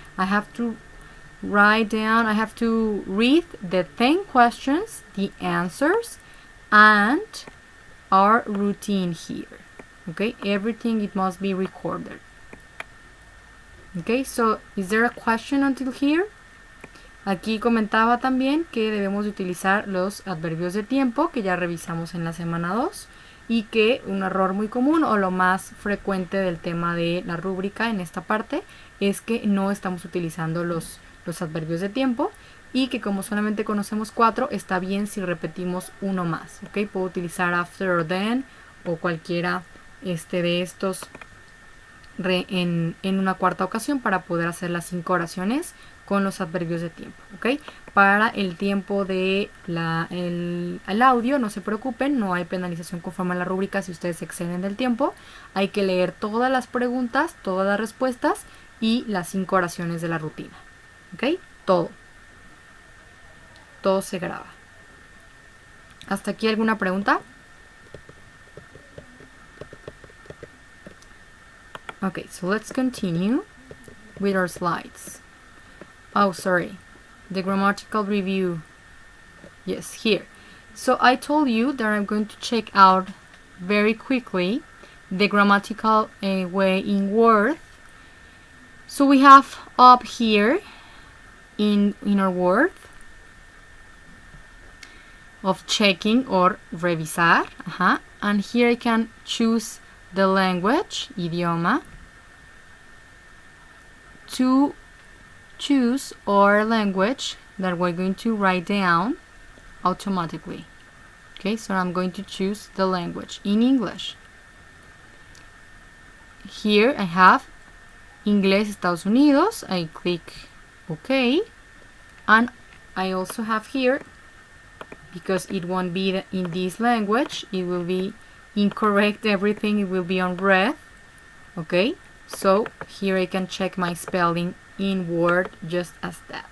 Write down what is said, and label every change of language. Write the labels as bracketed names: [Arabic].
[English] I have to write down, I have to read the 10 questions, the answers, and our routine here. Okay, everything, it must be recorded. Okay, so is there a question until here? [Spanish] Aquí comentaba también que debemos de utilizar los adverbios de tiempo que ya revisamos en la semana 2 y que un error muy común o lo más frecuente del tema de la rúbrica en esta parte es que no estamos utilizando los adverbios de tiempo y que como solamente conocemos 4 está bien si repetimos uno más. Okay, puedo utilizar [English] after or then [Spanish] o cualquiera de estos en una cuarta ocasión para poder hacer las 5 oraciones con los adverbios de tiempo. ¿Okay? Para el tiempo de el audio, no se preocupen, no hay penalización conforme a la rúbrica si ustedes se exceden del tiempo. Hay que leer todas las preguntas, todas las respuestas y las 5 oraciones de la rutina. ¿Ok? Todo se graba. ¿Hasta aquí alguna pregunta? [English] Okay, so let's continue with our slides. Oh, sorry. The grammatical review. Yes, here. So I told you that I'm going to check out very quickly the grammatical way in Word. So we have up here in our Word of checking or revisar. And here I can choose the language, idioma, to choose our language that we're going to write down automatically. Okay, so I'm going to choose the language in English. Here I have [Spanish] Inglés Estados Unidos. [English] I click OK. And I also have here, because it won't be in this language, it will be incorrect, everything, it will be on red. Okay, so here I can check my spelling in Word just as that.